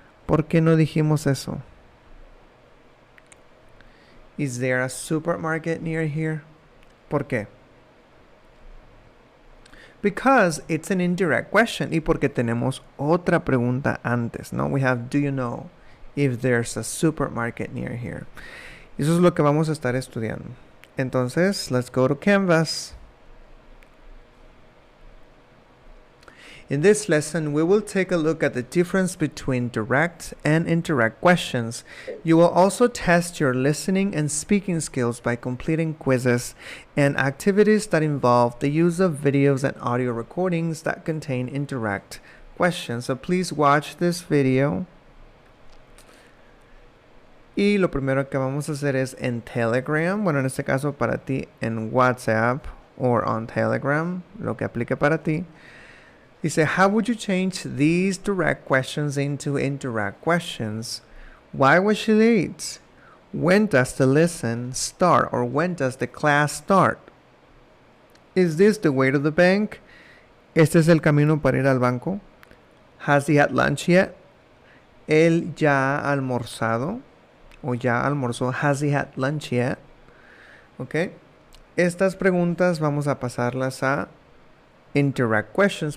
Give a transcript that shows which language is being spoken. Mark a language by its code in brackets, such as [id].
[es] ¿Por qué no dijimos eso? [en] Is there a supermarket near here? [es] ¿Por qué? [en] Because it's an indirect question [es] y porque tenemos otra pregunta antes, ¿no? [en] We have, do you know if there's a supermarket near here? [es] Eso es lo que vamos a estar estudiando. Entonces, [en] let's go to Canvas. In this lesson, we will take a look at the difference between direct and indirect questions. You will also test your listening and speaking skills by completing quizzes and activities that involve the use of videos and audio recordings that contain indirect questions. So please watch this video. [es] Y lo primero que vamos a hacer es en Telegram, bueno, en este caso para ti en WhatsApp [en] or on Telegram, [es] lo que aplique para ti. Dice, [en] how would you change these direct questions into indirect questions? Why was she late? When does the lesson start, or when does the class start? Is this the way to the bank? [es] ¿Este es el camino para ir al banco? [en] Has he had lunch yet? [es] ¿Él ya ha almorzado? ¿O ya almorzó? [en] Has he had lunch yet? Ok. [es] Estas preguntas vamos a pasarlas a [en] indirect questions.